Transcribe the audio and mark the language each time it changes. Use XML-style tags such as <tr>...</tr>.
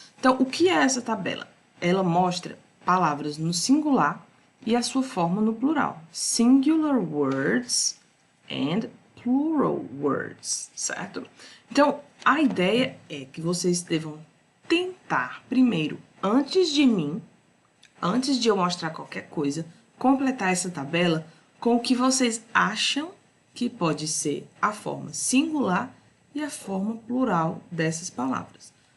<pt>Então, o que é essa tabela? Ela mostra palavras no singular e a sua forma no plural.</pt> <en>Singular words and plural words,</en> <pt>certo? Então, a ideia é que vocês devam tentar primeiro, antes de eu mostrar qualquer coisa, completar essa tabela com o que vocês acham que pode ser a forma singular e a forma plural dessas palavras.</pt>